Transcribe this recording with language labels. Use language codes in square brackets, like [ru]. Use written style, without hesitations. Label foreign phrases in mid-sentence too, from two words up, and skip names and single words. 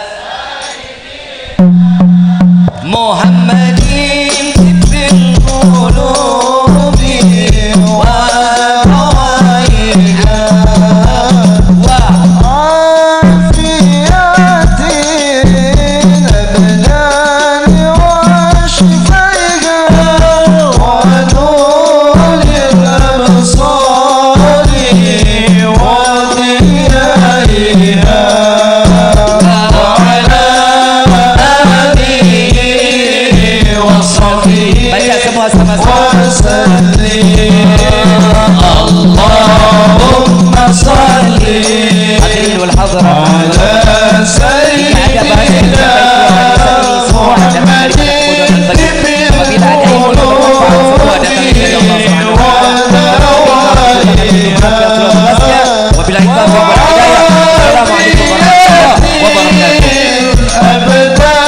[ar] محمد في القلوب ودوائها وعافية الأبدان وشفائها ونور الأبصار وضيائها. [id] Baca semua sama-sama. [ar] اللهم صل على سيدنا محمد بالقلوب ودوائها. وبالله التوفيق والهداية. السلام عليكم ورحمة الله وبركاته.